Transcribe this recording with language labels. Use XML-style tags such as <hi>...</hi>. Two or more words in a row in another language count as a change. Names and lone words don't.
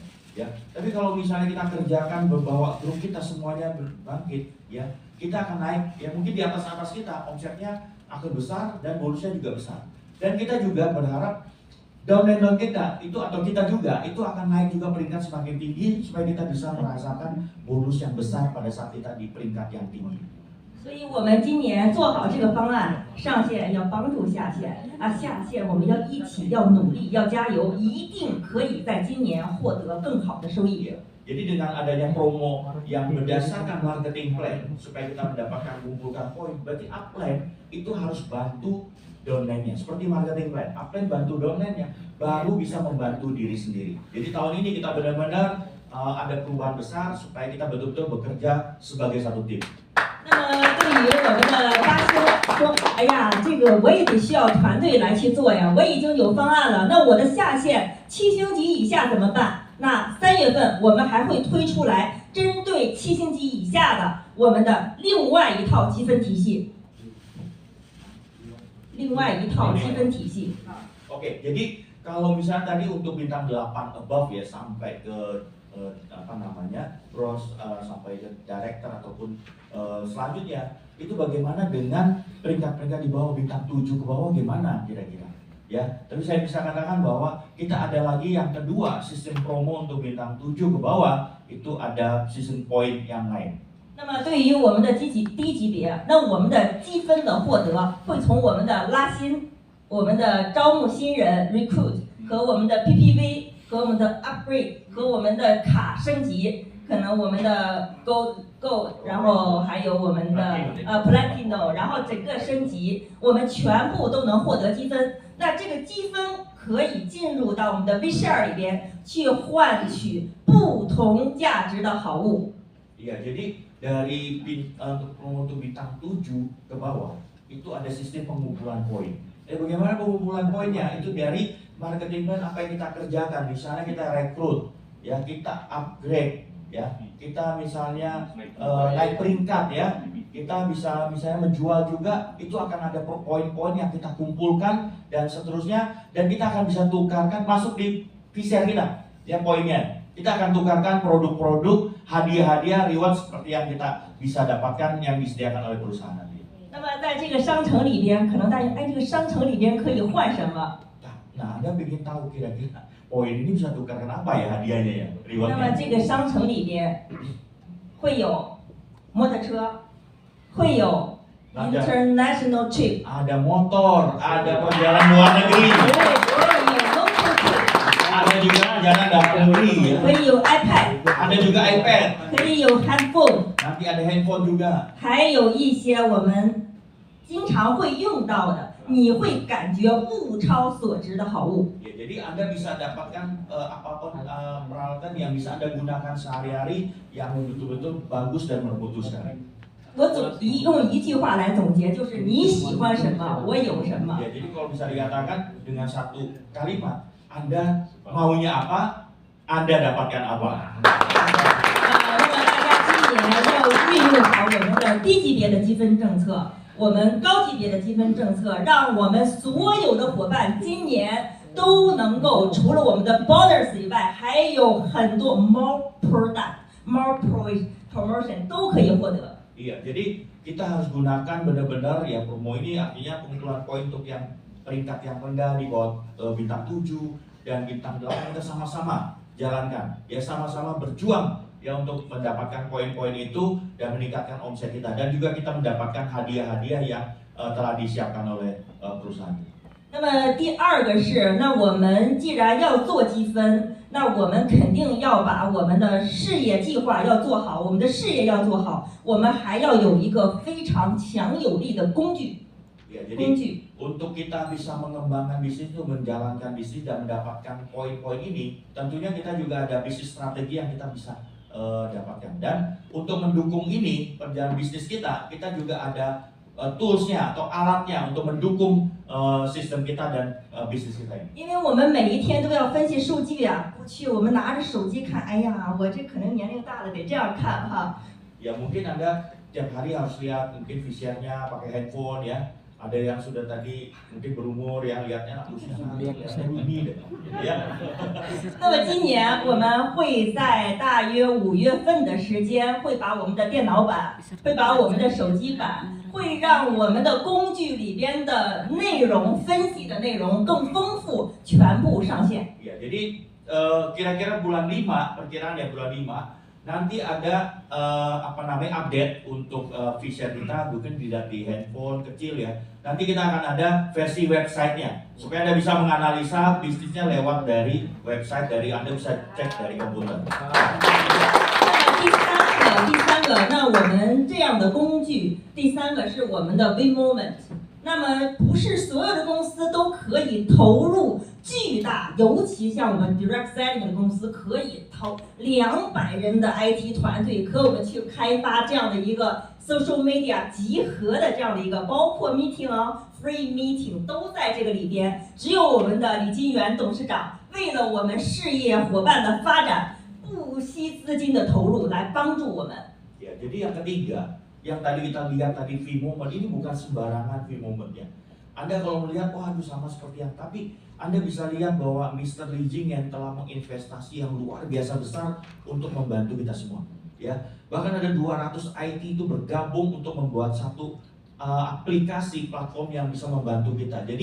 <id>Ya, tapi kalau misalnya kita kerjakan berbawa grup kita semuanya berbangkit, ya kita akan naik. Ya mungkin di atas kita omsetnya akan besar dan bonusnya juga besar. Dan kita juga berharap downline kita itu atau kita juga itu akan naik juga peringkat semakin tinggi supaya kita bisa merasakan bonus yang besar pada saat kita di peringkat yang tinggi.</id> <zh>所以我们今年做好这个方案，上线要帮助下线下线我们要一起要努力要加油，一定可以在今年获得更好的收益。</zh> <id>Jadi dengan adanya promo yang berdasarkan</id> <en>marketing plan</en> <id>supaya kita mendapatkan kumpulkan poin, berarti upline itu harus bantu downline-nya. Seperti</id> <en>marketing plan,</en> <id>upline bantu downline-nya, baru bisa membantu diri sendiri. Jadi tahun ini kita benar-benar ada perubahan besar supaya kita betul-betul bekerja sebagai satu tim.</id> <zh>那么对于我们的8星说，哎呀，这个我也得需要团队来去做呀，我已经有方案了，那我的下线7星级以下怎么办？那3月份我们还会推出来针对7星级以下的我们的另外一套积分体系，</zh> <id>Oke, jadi kalau misalnya tadi untuk bintang 8 above ya sampai ke bros sampai ke director ataupun selanjutnya itu bagaimana dengan peringkat-peringkat di bawah bintang 7 ke bawah gimana kira-kira ya. Tapi saya bisa katakan bahwa kita ada lagi yang kedua sistem promo untuk bintang 7 ke bawah itu ada sistem poin yang lain</id> <zh>那么对于我们的低级别，那我们的积分的获得会从我们的拉新、我们的招募新人 recruit 和我们的 PPV 和我们的 upgrade 和我们的卡升级，可能我们的 gold， 然后还有我们的platinum， 然后整个升级，我们全部都能获得积分。那这个积分可以进入到我们的 V-Share 里边去换取不同价值的好物。</zh> <id>Iya, jadi untuk bintang 7 ke bawah itu ada sistem pengumpulan poin. Bagaimana pengumpulan poinnya? Itu dari marketing plan apa yang kita kerjakan. Di sana kita rekrut, ya kita upgrade, ya kita misalnya naik peringkat, ya kita bisa misalnya menjual juga, itu akan ada poin-poin yang kita kumpulkan dan seterusnya, dan kita akan bisa tukarkan masuk di VCR kita, ya poinnya. Kita akan tukarkan produk-produk, hadiah-hadiah, reward seperti yang kita bisa dapatkan yang disediakan oleh perusahaan nanti.</id> <zh>那么在这个商城里边，可能大家这个商城里边可以换什么？</zh> <id>Nah, Anda ingin tahu kira-kira poin ini bisa tukarkan apa ya hadiahnya ya,</id> <zh>那么</zh> <id>rewardnya?</id> <zh>这个商城里边会有摩托车，会有</zh> <en>international trip，</en> <id>Ada motor, ada perjalanan luar negeri,</id> <zh>会有</zh> <en>local trip，</en> <id>ada juga jalan dalam negeri, ya.</id> <zh>可以有 iPad，</zh> <id>Ada juga iPad,</id> <zh>可以有 handphone，</zh> <id>nanti ada handphone juga.</id> <zh>还有一些我们经常会用到的，你会感觉物超所值的好物。</zh> <id>Ya, jadi Anda bisa dapatkan apapun peralatan yang bisa Anda gunakan sehari-hari yang betul-betul bagus dan bermutuskan.</id> <zh>我用一句话来总结，就是你喜欢什么，我有什么。</zh> <id>Ya, jadi kalau bisa dikatakan dengan satu kalimat, Anda maunya apa, Anda dapatkan apa.</id> <zh>那么大家今年要运用好我们的低级别的积分政策，我们高级别的积分政策，让我们所有的伙伴今年都能够除了我们的 bonus 以外，还有很多</zh> <en>more product、 more promotion</en> <zh>都可以获得。</zh> <id>Iya, jadi kita harus gunakan benar-benar ya promo ini, artinya pengumpulan poin untuk yang peringkat yang rendah di bawah bintang 7 dan bintang 8, kita sama-sama jalankan, ya sama-sama berjuang ya untuk mendapatkan poin-poin itu dan meningkatkan omset kita, dan juga kita mendapatkan hadiah-hadiah yang telah disiapkan oleh perusahaan.</id> <zh>那么第二个是，那我们既然要做积分，那我们肯定要把我们的事业计划要做好，我们的事业要做好，我们还要有一个非常强有力的工具。</zh> <id>Ya, jadi untuk kita bisa mengembangkan bisnis itu, menjalankan bisnis dan mendapatkan poin-poin ini, tentunya kita juga ada bisnis strategi yang kita bisa dapatkan. Dan untuk mendukung ini perjalanan bisnis kita juga ada toolsnya atau alatnya untuk mendukung sistem kita dan bisnis kita ini.</id> <zh>因为我们每一天都要分析数据啊，过去我们拿着手机看，哎呀，我这可能年龄大了，得这样看哈。</zh> <id>Ya mungkin Anda tiap hari harus lihat mungkin VCR-nya pakai handphone ya. Ada yang sudah tadi mungkin berumur ya, lihatnya ini deh, ya.</id> <zh>那么今年我们会在大约5月份的时间，会把我们的电脑版，会把我们的手机版，会让我们的工具里边的内容分析的内容更丰富，全部上线。</zh> <id>Ya, jadi kira-kira bulan 5, perkiraan ya bulan 5 nanti ada update untuk feature kita, mungkin tidak di handphone kecil ya. Nanti kita akan ada versi websitenya supaya Anda bisa menganalisa bisnisnya lewat dari website, dari Anda bisa cek dari komputer.</id> <zh>第三个，那我们这样的工具，第三个是我们的 V Moment。那么不是所有的公司都可以投入巨大，尤其像我们</zh> <en>Direct Selling</en> <zh>的公司，可以投200人的 IT 团队，和我们去开发这样的一个</zh> <en>social media</en> <zh>集合的这样的一个，包括 meeting 啊 ，</zh> <en>free meeting</en> <zh>都在这个里边。只有我们的李金元董事长为了我们事业伙伴的发展，不惜资金的投入来帮助我们。</zh> <id>Ya, jadi yang ketiga, yang tadi kita lihat tadi V-Moment ini bukan sembarangan V-Moment ya. Anda kalau melihat, wah itu sama seperti yang, tapi Anda bisa lihat bahwa Mr. Li Jing yang telah menginvestasi yang luar biasa besar untuk membantu kita semua. Ya, bahkan ada 200 IT itu bergabung untuk membuat satu aplikasi platform yang bisa membantu kita.</id>